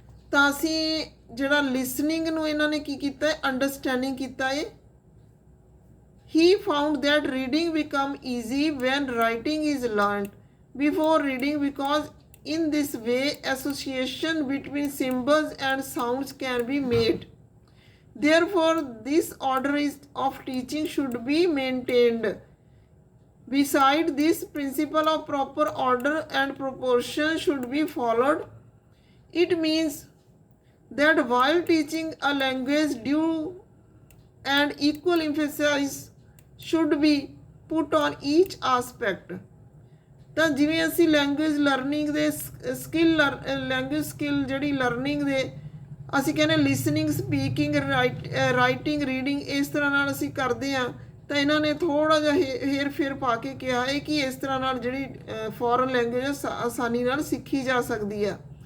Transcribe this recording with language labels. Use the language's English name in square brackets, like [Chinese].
[Punjabi] ਤਾਂ ਅਸੀਂ ਜਿਹੜਾ ਲਿਸਨਿੰਗ ਨੂੰ ਇਹਨਾਂ ਨੇ ਕੀ ਕੀਤਾ ਹੈ, ਅੰਡਰਸਟੈਂਡਿੰਗ ਕੀਤਾ ਹੈ। [English] He found that reading become easy when writing is learned before reading, because in this way association between symbols and sounds can be made। Therefore this order of teaching should be maintained। Beside this, principle of proper order and proportion should be followed। It means that while teaching a language, due and equal emphasis should be put on each aspect। [Punjabi] ਤਾਂ ਜਿਵੇਂ ਅਸੀਂ language learning ਦੇ language skill ਜਿਹੜੀ learning ਦੇ ਅਸੀਂ ਕਹਿੰਦੇ listening, speaking, writing, reading, ਇਸ ਤਰ੍ਹਾਂ ਨਾਲ ਅਸੀਂ ਕਰਦੇ ਹਾਂ। ਤਾਂ ਇਹਨਾਂ ਨੇ ਥੋੜ੍ਹਾ ਜਿਹਾ ਹੇਰ ਫੇਰ ਪਾ ਕੇ ਕਿਹਾ ਹੈ ਕਿ ਇਸ ਤਰ੍ਹਾਂ ਨਾਲ ਜਿਹੜੀ ਫੋਰਨ ਲੈਂਗੁਏਜ ਆਸਾਨੀ ਨਾਲ ਸਿੱਖੀ ਜਾ ਸਕਦੀ ਆ।